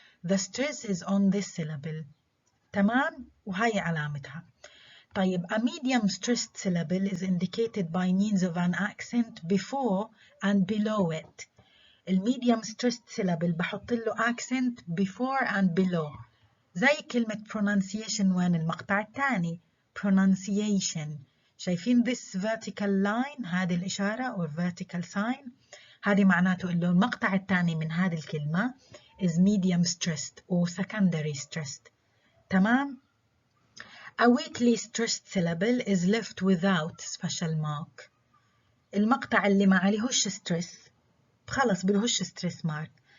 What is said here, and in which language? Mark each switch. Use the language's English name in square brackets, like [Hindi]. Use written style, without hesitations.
[English] The stress is on this syllable. [Arabic] تمام؟ وهي علامتها. طيب, [English] a medium stressed syllable is indicated by means of an accent before and below it. [Arabic] الميديوم [English] stressed syllable [Arabic] بحط له [English] accent before and below. [Arabic] زي كلمة pronunciation وين المقطع الثاني. [English] pronunciation. [Arabic] شايفين [English] this vertical line, [Arabic] هذه الإشارة [English] or vertical sign. [Arabic] هذه معناته إنه المقطع الثاني من هذه الكلمة [English] is medium stressed or secondary stressed. [Arabic] تمام؟ [English] A weakly stressed syllable is left without special mark. [Arabic] المقطع اللي ما عليهوش stress خلص بلهوش stress mark.